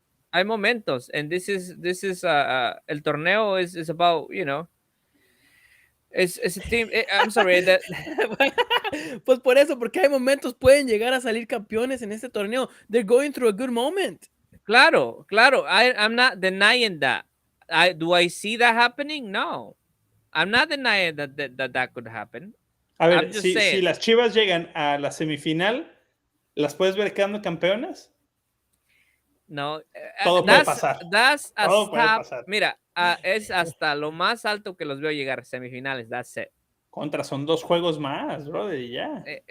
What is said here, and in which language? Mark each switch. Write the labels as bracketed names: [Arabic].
[Spanish] Hay momentos, [English] and this is el torneo is about, you know, it's a team. I'm sorry that. [Spanish] Pues por eso, porque hay momentos pueden llegar a salir campeones en este torneo. [English] They're going through a good moment. Claro. I'm not denying that. Do I see that happening? No, I'm not denying that could happen. [Spanish] A ver, si las Chivas llegan a la semifinal, ¿las puedes ver quedando campeonas? No, todo puede pasar. Todo puede pasar. Mira, es hasta lo más alto que los veo llegar, semifinales, [English] that's it. [Spanish] Son 2 juegos más, brother, y ya.